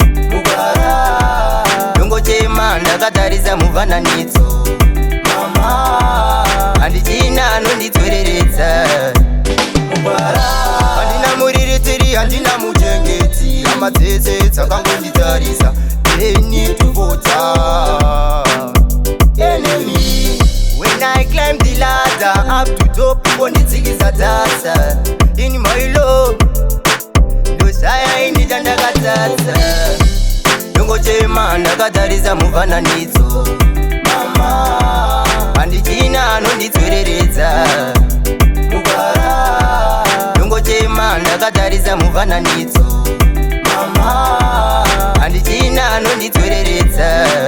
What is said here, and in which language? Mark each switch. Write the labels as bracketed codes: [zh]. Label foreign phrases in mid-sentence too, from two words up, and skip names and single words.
[sn] Mugwara. Ndongochema, ndakatarisa mufananidzo. Mama, handichina anonditsoreredza. Mugwara. Handina muriritiri, handina muchengeti. Hama dzese dzakangonditarisa. [en] They need to vote. Enemy. When I climb the ladder up to top, [sn] vondidzikisa dzasa. [en] In my love, [sn] ndoshaya ini chandakadzadza. Ndongochema, ndakatarisa mufananidzo. Mama, handichina anonditsoreredza. Mugwara. Ndongochema, ndakatarisa mufananidzo. Mama, handichina anonditsoreredza.